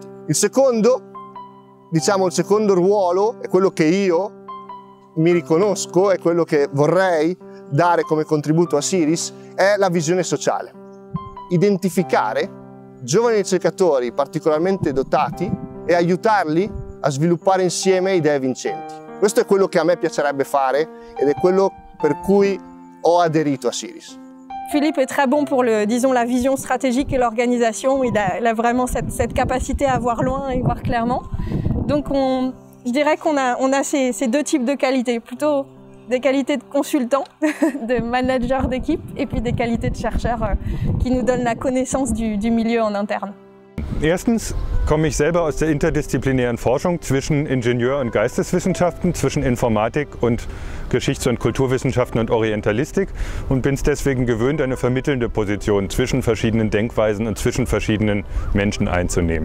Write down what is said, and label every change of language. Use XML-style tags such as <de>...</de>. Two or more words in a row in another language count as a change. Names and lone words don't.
<it>Il secondo ruolo è quello che io mi riconosco, è quello che vorrei dare come contributo a Siris, è la visione sociale. Identificare giovani ricercatori particolarmente dotati e aiutarli a sviluppare insieme idee vincenti. Questo è quello che a me piacerebbe fare ed è quello per cui ho adhérito à Siris.</it> <fr>Philippe est très bon pour la vision stratégique et l'organisation. Il a vraiment cette capacité à voir loin et voir clairement. Donc je dirais qu'on a ces deux types de qualités, plutôt des qualités de consultant, de manager d'équipe et puis des qualités de chercheur qui nous donnent la connaissance du milieu en interne.</fr> <de>Erstens komme ich selber aus der interdisziplinären Forschung zwischen Ingenieur- und Geisteswissenschaften, zwischen Informatik und Geschichts- und Kulturwissenschaften und Orientalistik und bin es deswegen gewöhnt, eine vermittelnde Position zwischen verschiedenen Denkweisen und zwischen verschiedenen Menschen einzunehmen.</de>